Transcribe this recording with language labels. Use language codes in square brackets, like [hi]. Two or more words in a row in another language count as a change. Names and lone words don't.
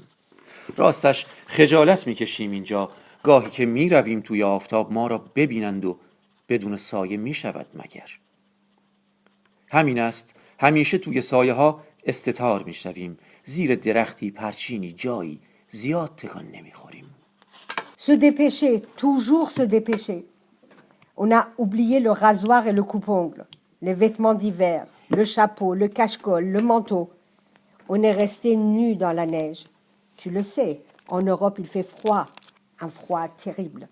[fa] راستش خجالت میکشیم اینجا. گاهی که می رویم توی آفتاب ما را ببینند و بدون سایه می شود مگر؟ همین است، همیشه توی سایه ها استتار می شویم. زیر درختی، پرچینی، جایی زیاد تکان نمی خوریم. [fr] Se dépêcher, toujours se dépêcher. On a oublié le rasoir et le coupe-ongle, les vêtements d'hiver, le chapeau, le cache-col, le manteau. On est resté nus dans la neige. Tu le sais, en Europe il fait froid, un froid terrible.